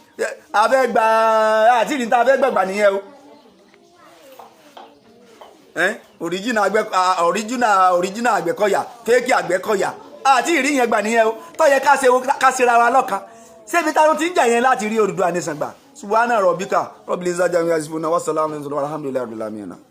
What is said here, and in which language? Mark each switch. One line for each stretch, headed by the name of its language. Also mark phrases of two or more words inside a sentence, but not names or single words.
Yoruba: ìrìntà afẹ́ gbàgbà nìyẹn o original Àgbẹ̀kọ̀yà fake Àgbẹ̀kọ̀yà àti ìrìn yẹn gbà nìyẹn o tó yẹ ká ṣe ra wa lọ́kan ṣébi táwọn ti ń jà yẹn láti rí Odùduwà nation gbà
Arabic: سبحان ربك رب العزة عما يصفون وسلام الحمد لله رب العالمين.